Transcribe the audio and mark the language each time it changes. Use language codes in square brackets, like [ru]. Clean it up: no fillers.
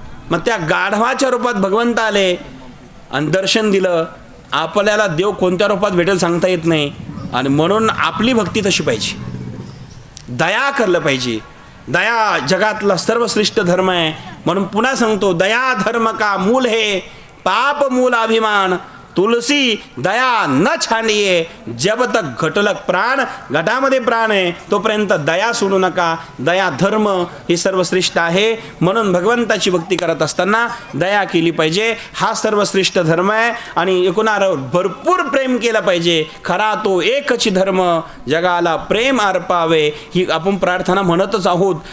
[mr] मग त्या गाढवाच्या रूपात भगवंत आले आणि दर्शन दिलं. आपल्याला देव कोणत्या रूपात भेटेल सांगता येत नाही. आणि म्हणून आपली भक्ती तशी पाहिजे. दया करलं पाहिजे. दया जगातला सर्वश्रेष्ठ धर्म आहे. म्हणून पुन्हा सांगतो, [hi] दया धर्म का मूल है, पाप मूल अभिमान. तुलसी दया न छांडिये, जब तक घटलक प्राण. [mr] घटामध्ये प्राण आहे तोपर्यंत दया सोडू नका. दया धर्म ही सर्वश्रेष्ठ आहे. म्हणून भगवंताची भक्ती करत असताना दया केली पाहिजे. हा सर्वश्रेष्ठ धर्म आहे. आणि एकूणावर भरपूर प्रेम केलं पाहिजे. खरा तो एकच धर्म, जगाला प्रेम अर्पावे, ही आपण प्रार्थना म्हणतच आहोत.